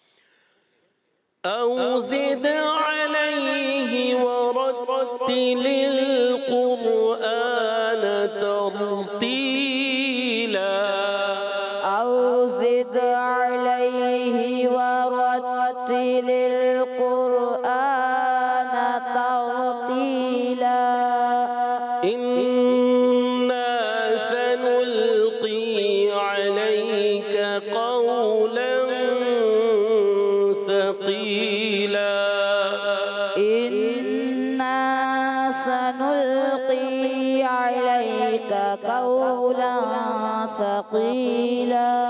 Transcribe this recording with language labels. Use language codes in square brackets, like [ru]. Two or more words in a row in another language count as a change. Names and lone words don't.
[ar] أو زد عليه ورتل القرآن ترتيلا. أو زد عليه ورتل القرآن ترتيلا. إنا سنلقي عليك قولا ثقيلا. إنا سنلقي عليك قولا ثقيلا.